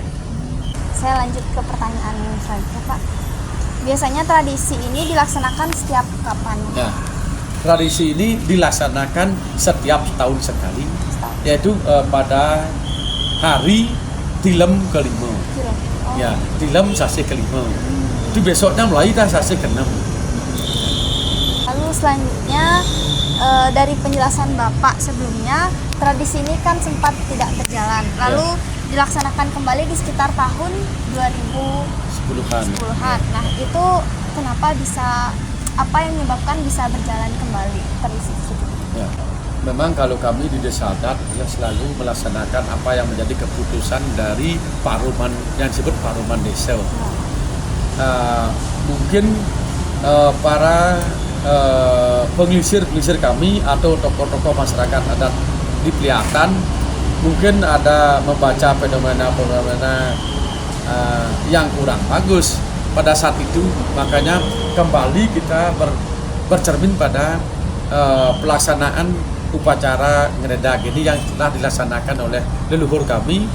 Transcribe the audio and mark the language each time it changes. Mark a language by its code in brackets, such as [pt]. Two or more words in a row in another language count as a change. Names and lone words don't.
[id] Saya lanjut ke pertanyaan selanjutnya, Pak. Biasanya tradisi ini dilaksanakan setiap kapan? Nah, tradisi ini dilaksanakan setiap tahun sekali, yaitu pada hari tilem kelima. Oh. Ya, tilem sasi kelima. Itu besoknya mulai dah sasi keenam. Lalu selanjutnya dari penjelasan Bapak sebelumnya, tradisi ini kan sempat tidak berjalan. Lalu dilaksanakan kembali di sekitar tahun 2010-an. Nah, itu kenapa bisa, apa yang menyebabkan bisa berjalan kembali tradisi tersebut? Ya. Memang kalau kami di Desa Adat ya selalu melaksanakan apa yang menjadi keputusan dari Paruman yang disebut Paruman Desa. Mungkin para pengelisir kami atau tokoh-tokoh masyarakat adat di Pliatan mungkin ada membaca fenomena-fenomena yang kurang bagus pada saat itu, makanya kembali kita bercermin pada pelaksanaan upacara ngeredag ini yang telah dilaksanakan oleh leluhur kami.